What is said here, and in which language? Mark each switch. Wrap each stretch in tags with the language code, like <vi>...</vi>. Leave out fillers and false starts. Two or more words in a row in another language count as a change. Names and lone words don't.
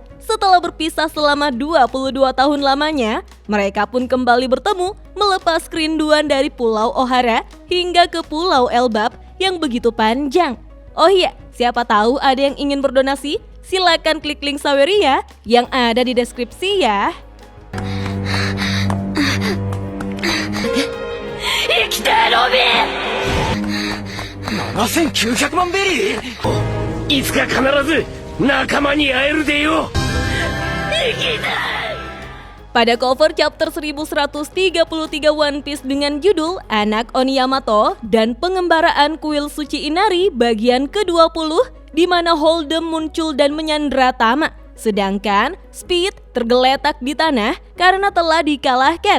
<id>Setelah berpisah selama 22 tahun lamanya, mereka pun kembali bertemu melepas kerinduan dari Pulau Ohara hingga ke Pulau Elbap yang begitu panjang. Oh iya, siapa tahu ada yang ingin berdonasi? Silakan klik link Saweria yang ada di deskripsi ya.</id> <ja>生きてロビン7900万ベリーいつか必ず仲間に会えるでよ生きたい</ja> <id>Pada cover chapter 1133 One Piece dengan judul Anak Oniyamato dan Pengembaraan Kuil Suci Inari bagian ke-20, di mana Holdem muncul dan menyandera Tama, sedangkan Speed tergeletak di tanah karena telah dikalahkan.</id>